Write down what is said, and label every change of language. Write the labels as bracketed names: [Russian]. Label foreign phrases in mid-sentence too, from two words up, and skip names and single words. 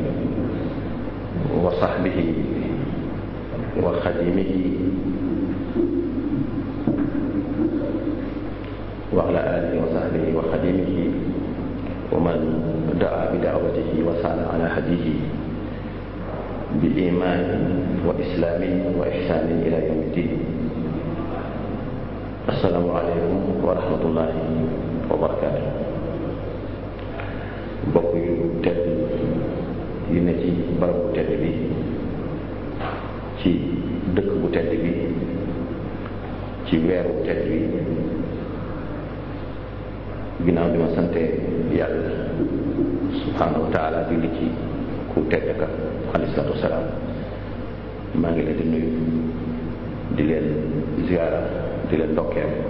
[Arabic] وصحبه وخادمه وعلى آله وصحبه وخادمه ومن دعا بدعوته وسار على هديه بإيمان وإسلام وإحسان إلى يوم الدين. السلام عليكم ورحمة الله وبركاته. [Wolof] mbokk yu tedd yu ne ci barab bu tedd bi ci dëkk bu tedd bi ci weer bu tedd bi ginnaaw bi ma sante yàlla [Arabic] سبحانه وتعالى [Wolof] julli ci ku tedd ka [Arabic] عليه الصلاة والسلام [Wolof] maa ngi leen di nuyu di leen ziyaara di leen ndokkeel